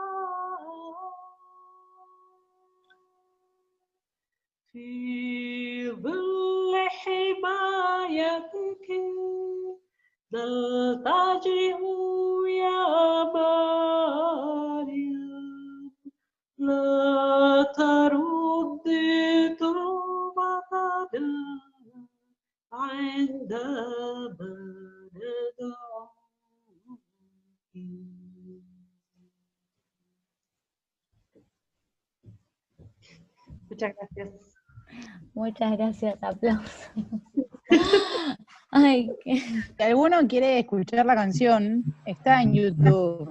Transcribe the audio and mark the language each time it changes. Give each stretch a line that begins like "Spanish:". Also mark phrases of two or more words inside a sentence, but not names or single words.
Arabic: في ظل حمايتك نلتجئ يا مريم لا ترد طلبتنا عندما ندعوك.
Spanish: Muchas gracias. Muchas gracias, aplausos. Ay, Si alguno quiere escuchar la canción, está en YouTube.